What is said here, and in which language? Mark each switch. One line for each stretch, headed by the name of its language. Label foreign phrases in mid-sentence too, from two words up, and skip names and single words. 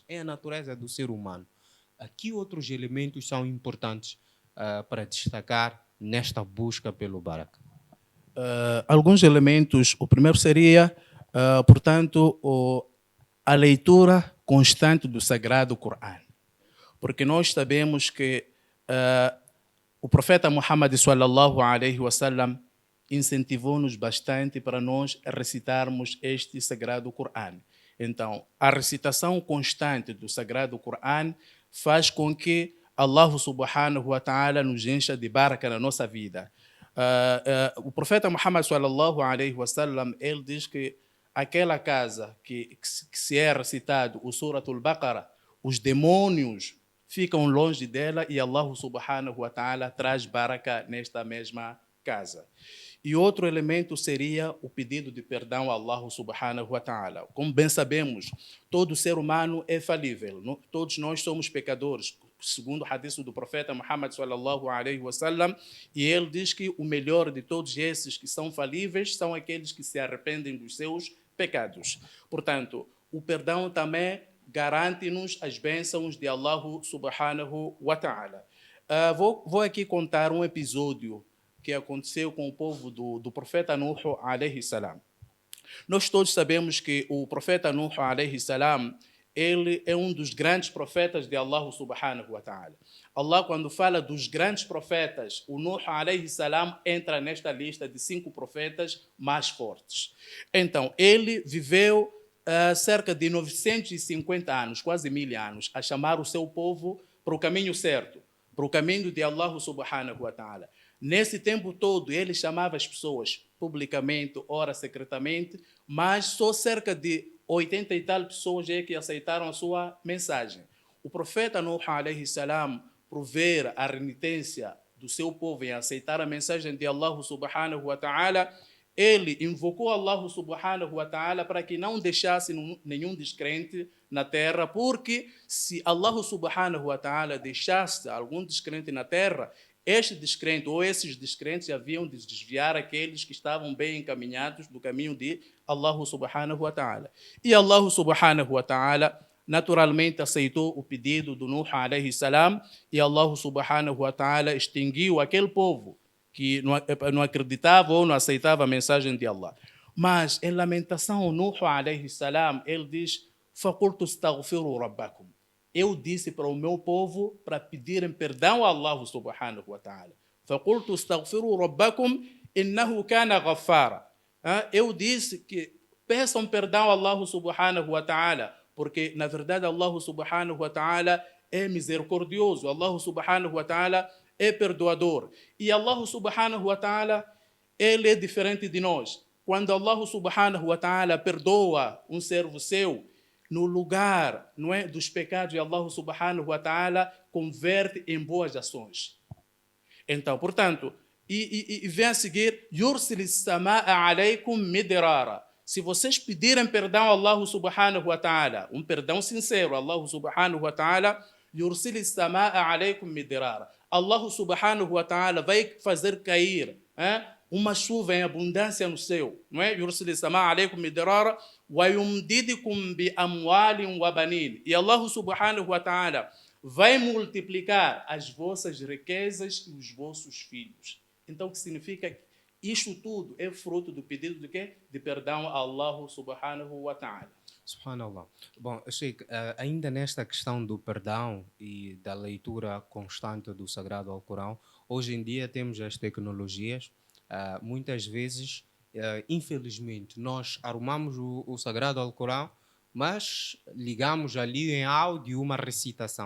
Portuguese: É a natureza do ser humano. Que outros elementos são importantes para destacar nesta busca pelo baraka? Alguns elementos. O primeiro seria, portanto, a leitura constante do Sagrado Corão. Porque nós sabemos que o profeta Muhammad
Arabic: صلى الله عليه وسلم
Portuguese: incentivou-nos bastante para nós recitarmos este Sagrado Corão. Então, a recitação constante do Sagrado Corão faz com que
Arabic: الله سبحانه وتعالى
Portuguese: nos encha de baraka na nossa vida. O profeta Muhammad
Arabic: صلى الله عليه وسلم,
Portuguese: ele diz que aquela casa que se é recitado o Suratul Baqarah, os demônios ficam longe dela e
Arabic: الله سبحانه وتعالى
Portuguese: traz baraka nesta mesma casa. E outro elemento seria o pedido de perdão a
Arabic: الله سبحانه وتعالى.
Portuguese: Como bem sabemos, todo ser humano é falível, todos nós somos pecadores, segundo o hadith do profeta Muhammad
Arabic: صلى الله عليه وسلم,
Portuguese: e ele diz que o melhor de todos esses que são falíveis são aqueles que se arrependem dos seus pecados. Portanto, o perdão também garante-nos as bênçãos de
Arabic: الله سبحانه وتعالى.
Portuguese: Vou aqui contar um episódio que aconteceu com o povo do profeta Nuh
Arabic: عليه السلام.
Portuguese: Nós todos sabemos que o profeta Nuh
Arabic: عليه السلام,
Portuguese: ele é um dos grandes profetas de
Arabic: الله سبحانه وتعالى.
Portuguese: Allah, quando fala dos grandes profetas, o Nuh
Arabic: عليه السلام
Portuguese: entra nesta lista de 5 profetas mais fortes. Então, ele viveu cerca de 950 anos, quase 1000 anos, a chamar o seu povo para o caminho certo, para o caminho de
Arabic: الله سبحانه وتعالى.
Portuguese: Nesse tempo todo, ele chamava as pessoas publicamente, ora secretamente, mas só cerca de 80 e tal pessoas é que aceitaram a sua mensagem. O profeta Nuh
Arabic: عليه السلام,
Portuguese: por ver a renitência do seu povo em aceitar a mensagem de
Arabic: الله سبحانه وتعالى,
Portuguese: ele invocou
Arabic: الله سبحانه وتعالى
Portuguese: para que não deixasse nenhum descrente na terra, porque se
Arabic: الله سبحانه وتعالى
Portuguese: deixasse algum descrente na terra, este descrente ou esses descrentes haviam de desviar aqueles que estavam bem encaminhados do caminho de
Arabic: الله سبحانه وتعالى.
Portuguese: E
Arabic: الله سبحانه وتعالى
Portuguese: naturalmente aceitou o pedido do Nuh
Arabic: عليه السلام
Portuguese: e
Arabic: الله سبحانه وتعالى
Portuguese: extinguiu aquele povo que não acreditava ou não aceitava a mensagem de Allah. Mas em lamentação, Nuh
Arabic: عليه السلام,
Portuguese: ele diz:
Arabic: فَقُلْتُ اسْتَغْفِرُوا رَبَّكُمْ.
Portuguese: Eu disse para o meu povo para pedirem perdão a
Arabic: الله سبحانه وتعالى. فَقُلْتُ اسْتَغْفِرُوا رَبَّكُمْ إِنَّهُ كَانَ غَفَّارًا.
Portuguese: Eu disse que peçam perdão a
Arabic: الله سبحانه وتعالى,
Portuguese: porque na verdade
Arabic: الله سبحانه وتعالى
Portuguese: é misericordioso,
Arabic: الله سبحانه وتعالى
Portuguese: é perdoador. E
Arabic: الله سبحانه وتعالى,
Portuguese: ele é diferente de nós. Quando
Arabic: الله سبحانه وتعالى
Portuguese: perdoa um servo seu, no lugar, não é, dos pecados,
Arabic: الله سبحانه وتعالى
Portuguese: converte em boas ações. Então, portanto, e vem a seguir:
Arabic: يُرْسِلِ السَّمَاءَ عَلَيْكُمْ مِدْرَارًا.
Portuguese: Se vocês pedirem perdão a
Arabic: الله سبحانه وتعالى,
Portuguese: um perdão sincero,
Arabic: الله سبحانه وتعالى, يُرْسِلِ السَّمَاءَ عَلَيْكُمْ مِدْرَارًا. الله سبحانه وتعالى
Portuguese: vai fazer cair uma chuva em abundância no céu, não é?
Arabic: يُرْسِلِ السَّمَاءَ عَلَيْكُمْ مِدْرَارًا وَيُمْدِدْكُمْ بِأَمْوَالٍ وَبَنِينَ.
Portuguese: E
Arabic: الله سبحانه وتعالى
Portuguese: vai multiplicar as vossas riquezas e os vossos filhos. Então, o que significa que isto tudo é fruto do pedido de quê? De perdão a
Arabic: الله سبحانه وتعالى.
Portuguese: Subhanallah. Bom, Sheikh, ainda nesta questão do perdão e da leitura constante do Sagrado Alcorão, hoje em dia temos as tecnologias, muitas vezes, infelizmente, nós arrumamos o Sagrado Alcorão, mas ligamos ali em áudio uma recitação.